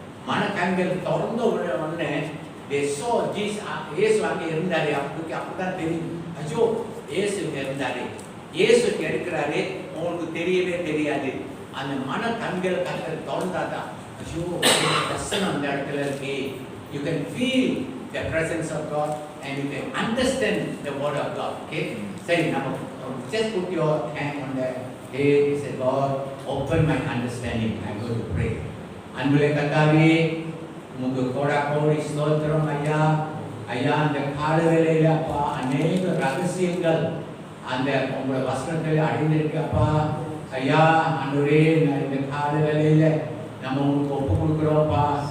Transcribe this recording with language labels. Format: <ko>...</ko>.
<ta>மன கண்கள் திறந்த உடனே</ta> <en>they saw Jesus.</en> <ta>இயேசு அங்கே இருந்தாரு. அப்பதான் தெரியும், ஐயோ இயேசு இங்க இருந்தாரு, இயேசு இங்க இருக்கிறாரு. உங்களுக்கு தெரியவே தெரியாது. அந்த மன கண்கள் கண்கள் திறந்தாதான், ஐயோ வசனம் அந்த இடத்துல இருக்கு.</ta> <en>You can feel the presence of God and you can understand the word of God. Okay,</en> <ta>சரி, நம்ம</ta> <en>just put your hand on the head and say, God, open my understanding. I'm going to pray.</en> <ta>அன்புலே கர்த்தாவே உமக்கு கோடி ஸ்தோத்திரம் ஐயா. ஐயா, அந்த கால வேளையில அப்பா அநேக ரகசியங்கள் அந்த உங்களோட வசனத்தில் அடைந்திருக்கு அப்பா. ஐயா ஆண்டவரே, இந்த கால வேளையில நம்ம உங்களுக்கு ஒப்பு கொடுக்குறோம்ப்பா.</ta>